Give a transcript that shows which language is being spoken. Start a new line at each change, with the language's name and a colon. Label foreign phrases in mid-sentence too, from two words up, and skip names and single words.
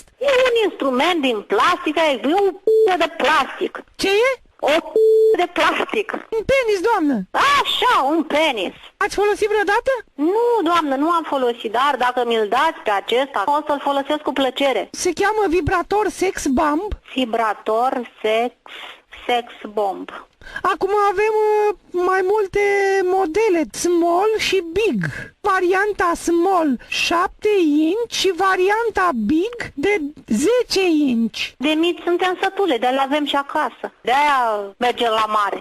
Romanian: E un instrument din plastic, e o p***ă de plastic. Ce e? O p***ă de plastic. Un penis, doamnă. Așa, un penis. Ați folosit vreodată? Nu, doamnă, nu am folosit, dar dacă mi-l dați pe acesta, o să-l folosesc cu plăcere. Se cheamă vibrator sex bomb. Vibrator sex bomb. Acum avem mai multe modele, small și big. Varianta small 7 inch și varianta big de 10 inch. De mici suntem sătule, de-aia le avem și acasă. De-aia mergem la mare.